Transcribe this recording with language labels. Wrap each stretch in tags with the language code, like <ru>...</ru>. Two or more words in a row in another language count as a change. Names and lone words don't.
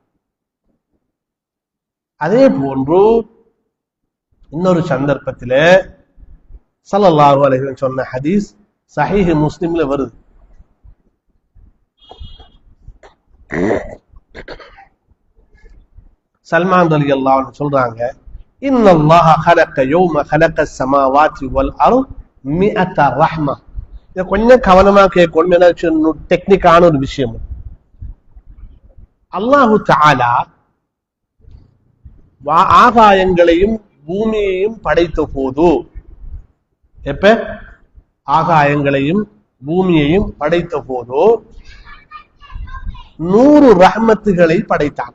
<ta>அதே போன்று இன்னொரு சந்தர்ப்பத்தில்</ta> <ar>صلى الله عليه وسلم</ar> <ta>சொன்ன ஹதீஸ் சஹீஹ் முஸ்லிம்ல வருது. சல்மான்</ta> <ar>رضي الله عنه</ar> <ta>சொல்றாங்க,</ta> <ar>إن الله خلق يوم خلق السماوات والأرض 100 رحمة.</ar> <ta>இத கொஞ்சம் கவனமா கேட்கணும், ஏன்னா டெக்னிக்கான ஒரு விஷயம்.</ta> <ar>الله تعالى</ar> <ta>ஆகாயங்களையும் பூமியையும் படைத்த போது, எப்ப ஆகாயங்களையும் பூமியையும் படைத்த போது 100 ரஹ்மத்துகளை படைத்தான்.</ta>